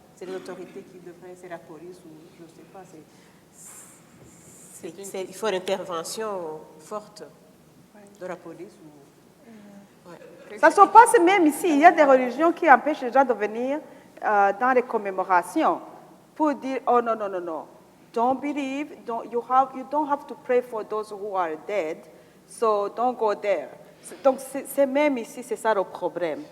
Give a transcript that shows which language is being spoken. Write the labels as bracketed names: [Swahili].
[French] C'est l'autorité qui devrait, c'est la police ou je ne sais pas. Il faut une intervention forte de la police. Ça se passe même ici. Il y a des religions qui empêchent les gens de venir dans les commémorations pour dire, oh non, non, non, non. [English] Don't believe, you don't have to pray for those who are dead, so don't go there. [French] Donc, c'est même ici, c'est ça le problème.